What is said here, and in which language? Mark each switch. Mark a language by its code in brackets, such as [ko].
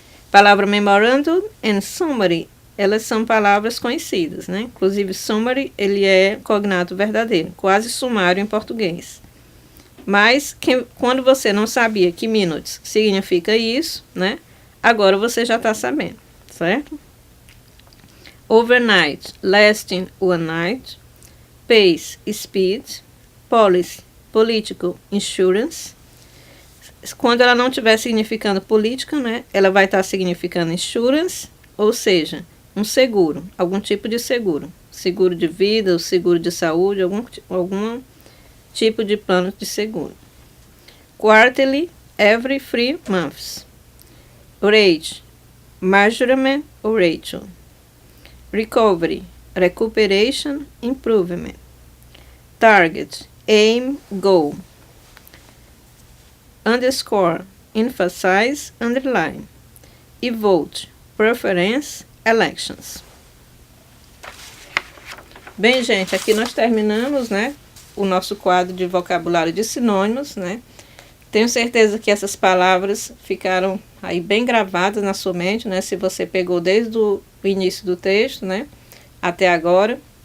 [pt] Palavra memorandum e summary, elas são palavras conhecidas, né? Inclusive, summary, ele é cognato verdadeiro, quase sumário em português. Mas, quando você não sabia que minutes significa isso, né? Agora você já está sabendo, certo? [en] Overnight, lasting one night. Pace, speed. Policy, political, insurance. [pt] Quando ela não estiver significando política, né? Ela vai estar significando insurance, ou seja, um seguro, algum tipo de seguro. Seguro de vida, ou seguro de saúde, algum tipo de plano de seguro. [en] Quarterly, every 3 months. Rate, measurement ou ratio. Recovery, recuperation, improvement. Target, aim, goal. Underscore, emphasize, underline. E vote, preference, elections. [pt] Bem, gente, aqui nós terminamos, né, o nosso quadro de vocabulário de sinônimos, né? Tenho certeza que essas palavras ficaram aí bem gravadas na sua mente, né? Se você pegou desde o início do texto, né, até agora.